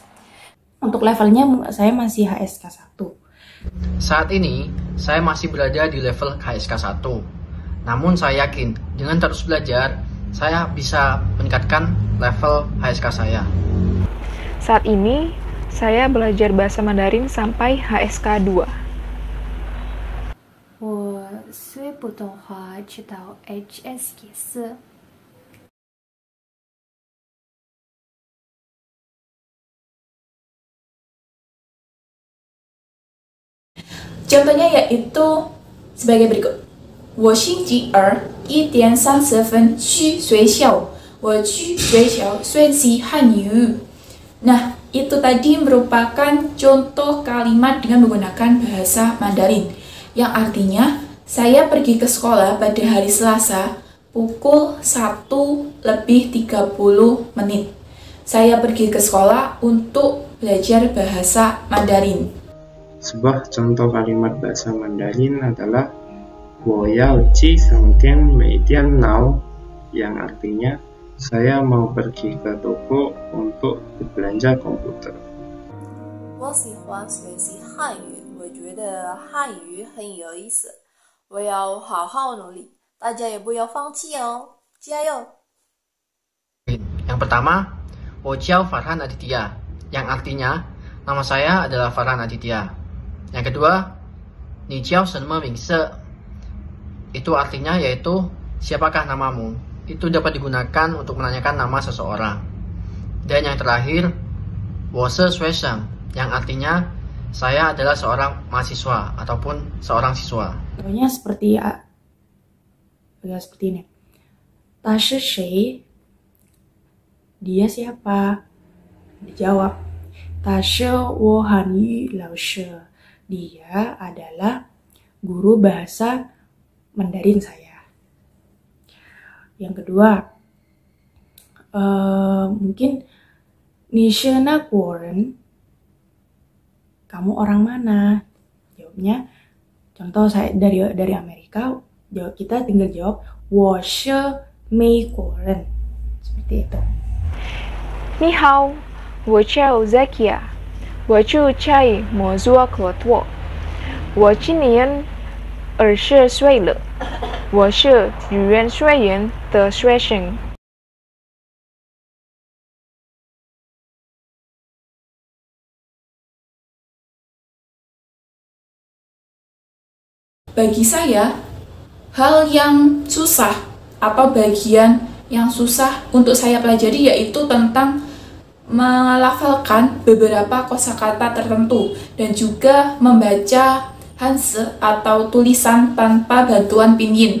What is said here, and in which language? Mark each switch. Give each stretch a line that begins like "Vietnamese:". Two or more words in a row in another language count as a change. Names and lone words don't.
Indonesian: Untuk levelnya saya masih HSK1. Saat ini, saya masih berada di level HSK1. Namun saya yakin, dengan terus belajar, saya bisa meningkatkan level HSK saya. Saat ini, saya belajar bahasa Mandarin sampai HSK 2.
Chinese: 我学普通话直到 HSK4。
Indonesian: Contohnya yaitu sebagai berikut.
Chinese: 我星期二1点30分去学校，我去学校学习汉语。
Indonesian: Nah, itu tadi merupakan contoh kalimat dengan menggunakan bahasa Mandarin, yang artinya saya pergi ke sekolah pada hari Selasa pukul 1:30. Saya pergi ke sekolah untuk belajar bahasa Mandarin. Sebuah contoh kalimat bahasa Mandarin adalah
Chinese: 我要去商店买电脑,
Indonesian: yang artinya saya mau pergi ke toko untuk berbelanja komputer.
Chinese: 我喜欢学习汉语，我觉得汉语很有意思，我要好好努力，大家也不要放弃哦，加油！
Indonesian: Yang pertama,
Chinese: 我叫
Indonesian: Farhan Aditya, yang artinya nama saya adalah Farhan Aditya. Yang kedua,
Chinese: 你叫什么名字?
Indonesian: Itu artinya yaitu siapakah namamu? Itu dapat digunakan untuk menanyakan nama seseorang. Dan yang terakhir,
Chinese: 我是学生,
Indonesian: yang artinya saya adalah seorang mahasiswa ataupun seorang siswa. Contohnya seperti ini.
Chinese: 他是谁?
Indonesian: Dia siapa? Dijawab.
Chinese: 他是我汉语老师.
Indonesian: Dia adalah guru bahasa Mandarin saya. Yang kedua, mungkin
Chinese: 你是哪国人?
Indonesian: Kamu orang mana? Jawabnya, contoh saya dari Amerika, kita tinggal jawab
Chinese: 我是美国人.
Indonesian: Seperti itu.
Chinese: 你好，我叫 Zakia， 我住在摩洛哥，我今年20岁了，我是语言学院的学生。
Indonesian: Bagi saya, hal yang susah atau bagian yang susah untuk saya pelajari yaitu tentang melafalkan beberapa kosakata tertentu dan juga membaca Hanse atau tulisan tanpa bantuan pinyin.